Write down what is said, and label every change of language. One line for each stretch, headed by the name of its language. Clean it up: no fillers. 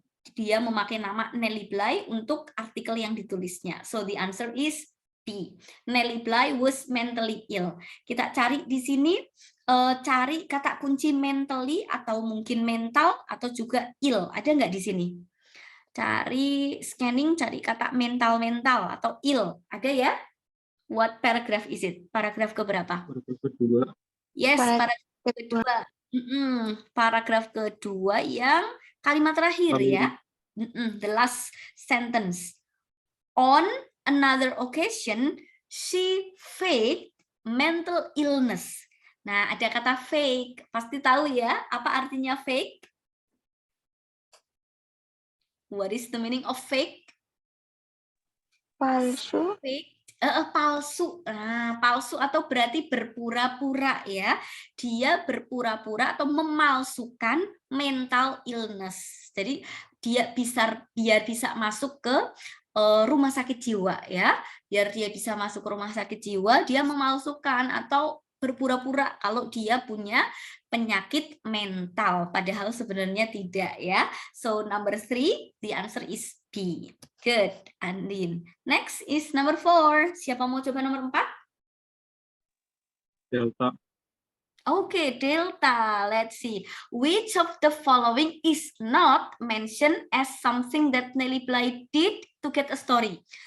Indonesian: Dia memakai nama Nelly Bly untuk artikel yang ditulisnya.
English: So the answer is B. Nelly Bly was mentally ill.
Indonesian: Kita cari di sini, cari kata kunci mentally atau mungkin mental atau juga ill. Ada nggak di sini? Cari scanning, cari kata mental atau ill. Ada ya?
English: What paragraph is it?
Indonesian: Paragraf keberapa? Paragraf kedua. Yes, paragraf kedua. Paragraf kedua yang kalimat terakhir ya.
English: The last sentence. On another occasion, she faked mental illness.
Indonesian: Nah, ada kata fake. Pasti tahu ya, apa artinya fake?
English: What is the meaning of fake?
Indonesian: Palsu. Fake. Palsu. Nah, palsu atau berarti berpura-pura ya. Dia berpura-pura atau memalsukan mental illness. Jadi dia biar bisa masuk ke rumah sakit jiwa ya. Biar dia bisa masuk ke rumah sakit jiwa, dia memalsukan atau berpura-pura kalau dia punya penyakit mental, padahal sebenarnya tidak ya.
English: So number 3, the answer is B. Good, Andin. Next is number 4.
Indonesian: Siapa mau coba nomor 4?
English: Delta. Okay, Delta. Let's see. Which of the following is not mentioned as something that Nelly Bly did to get a story?